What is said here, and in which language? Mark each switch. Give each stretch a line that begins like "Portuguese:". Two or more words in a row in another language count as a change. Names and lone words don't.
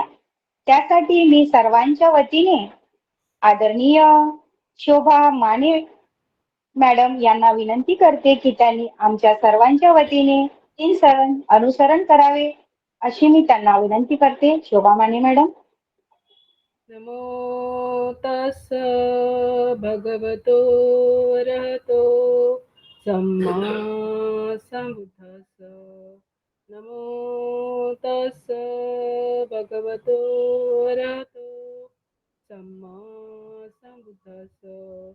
Marathi: त्यासाठी मी सर्वांच्या वतीने आदरणीय शोभा माने मॅडम यांना विनंती करते की त्यांनी आमच्या सर्वांच्या वतीने 3 सरण अनुसरण करावे अशी मी त्यांना विनंती करते. शोभा माने मॅडम.
Pali: नमो तस् भगवतो अरहतो सम्मा संबुद्धस्स. नमो तस् भगवतो अरहतो सम्मा संबुद्धस्स.